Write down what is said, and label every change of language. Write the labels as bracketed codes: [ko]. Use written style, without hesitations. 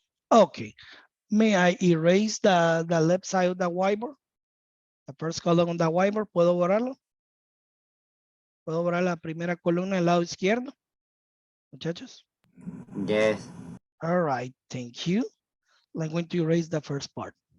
[en] Okay, may I erase the left side of the whiteboard? The first column on the whiteboard, [es] ¿puedo borrarlo? ¿Puedo borrar la primera columna del lado izquierdo? Muchachos? [en] Yes. All right, thank you. I'm going to erase the first part.